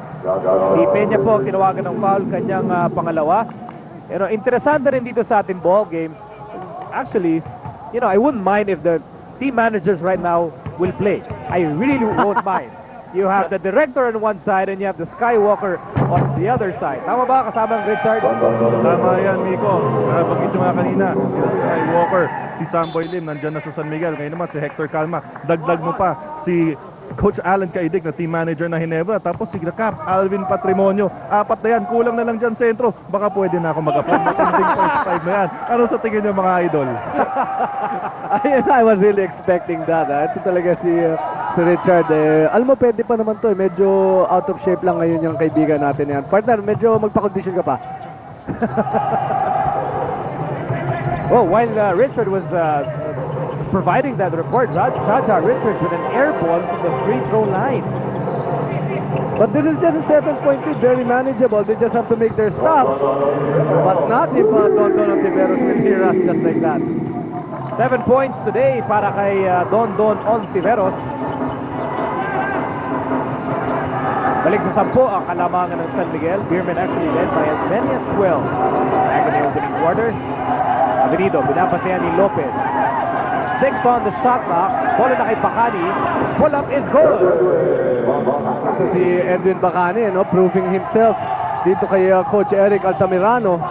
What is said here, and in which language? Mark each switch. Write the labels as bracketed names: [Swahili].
[Filipino] Si Peña po tinawagan ng foul kanyang pangalawa. Interesante rin dito sa ating ball game. [English] Actually, I wouldn't mind if the team managers right now will play. I really won't mind. You have the director on one side and you have the Skywalker on the other side. [Filipino] Tama ba kasama ang Richard? Tama yan, Miko. Bagit yung nga kanina, si Skywalker, si Samboy Lim, nandyan na sa San Miguel. Ngayon naman si Hector Calma. Dagdag mo pa si Coach Alan Kaidig na team manager na Ginebra. Tapos si Cap, Alvin Patrimonio. 4 na yan. Kulang na lang dyan sentro. Baka pwede na ako mag-apply. Matinding first 5 na yan. Ano sa tingin niyo mga idol? [English] I was really expecting that. [Filipino] Ito talaga si Richard. Alam mo, pwede pa naman to. Medyo out of shape lang ngayon yung kaibigan natin yan. Partner, medyo magpa-condition ka pa. [English] Well, while Richard was providing that report, Jaja Richards with an air ball from the free throw line. But this is just a 7-point lead, very manageable. They just have to make their stop. But not if Don Ontiveros will hear us just like that. 7 points today [Filipino] para kay [English] Don Ontiveros. [Filipino] Balik sa 10 ang kalamangan ng San Miguel. [English] Beermen actually led by as many as 12. Back in the opening quarter. Avenido, [Filipino] binapasayan ni [English] Lopez. 6 on the shot clock. [Filipino] Bola na kay [English] Bacani. Pull up is good. [Filipino] So si Edwin Bacani, [English] proving himself [Filipino] dito kay Coach Eric Altamirano.